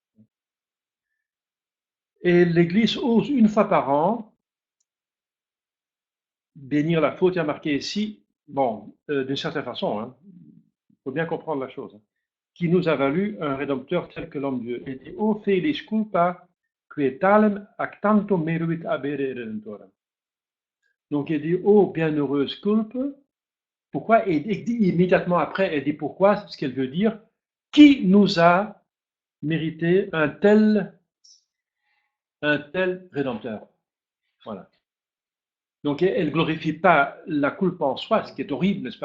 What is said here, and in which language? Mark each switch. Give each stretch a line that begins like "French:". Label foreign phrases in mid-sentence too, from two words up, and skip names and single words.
French: Et l'Église ose une fois par an bénir la faute. Il y a marqué ici, bon, d'une certaine façon, hein, il faut bien comprendre la chose, hein, qui nous a valu un rédempteur tel que l'homme Dieu. Et dit,
Latin: O felis culpa, que talem ac tanto meruit abere redentorem.
French: Donc il dit, ô bienheureuse culpe, pourquoi? Et immédiatement après, elle dit pourquoi, ce qu'elle veut dire, qui nous a mérité un tel rédempteur. Voilà. Donc elle ne glorifie pas la culpa en soi, ce qui est horrible, n'est-ce pas?